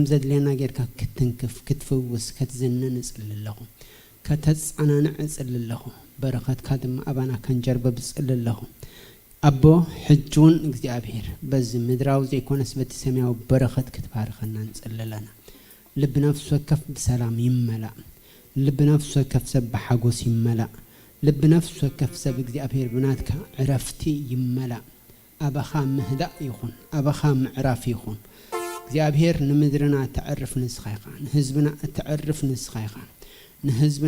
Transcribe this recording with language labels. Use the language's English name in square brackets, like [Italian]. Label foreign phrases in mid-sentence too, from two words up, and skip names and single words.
[Tigrinya] ዘድልየና ጌርካ ክትንክፍ ክትፍውስ ክትዝንን ጽልለኹ ከተጻናንዕ ጽልለኹ በረኸትካ ድማ ኣባና ከንጀርበ ብጽልለኹ ኣቦ ሕጅውን እግዚአብሔር በዚ ምድራዊ ዘይኮነስ በቲ ሰማያዊ በረኸት ክትባርኸና እንጽልለና ልብ ነፍስ ወከፍ በሰላም ይመላእ ልብ ነፍስ ወከፍ ሰብ በሓጎስ ይመላእ ልብ ነፍስ ወከፍ ሰብ እግዚአብሔር ብናትካ ዕረፍቲ ይመላእ ኣባኻ ምህዳእ ይኹን ኣባኻ ምዕራፍ ይኹን እግዚአብሔር ንምድርና ተዕርፍ ንስኻ ኢኻ ንህዝብና ተዕርፍ ንስኻ ኢኻ ንህዝብና